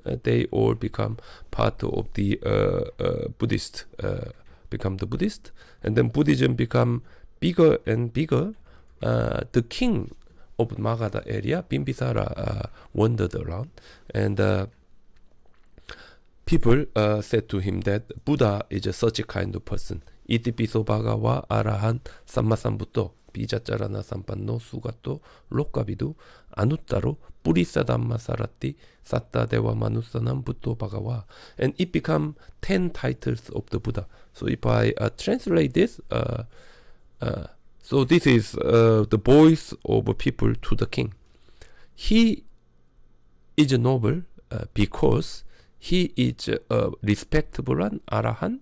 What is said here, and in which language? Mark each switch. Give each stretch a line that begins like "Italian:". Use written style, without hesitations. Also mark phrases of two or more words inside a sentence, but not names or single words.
English: They all become part of the Buddhist, become the Buddhist, and then Buddhism become bigger and bigger. The king of Magadha area, Bimbisara, wandered around, and people said to him that Buddha is such a kind of person.
Pali: Iti piso bhagawa arahan sammasambuddho bijacarana sampanno sugato lokavidu anuttaro purisa dhamma sarati satta deva manusanam buddho bhagawa.
English: And it become 10 titles of the Buddha. So if I translate this, so this is the voice of people to the king. He is a noble because he is a respectable one, arahan.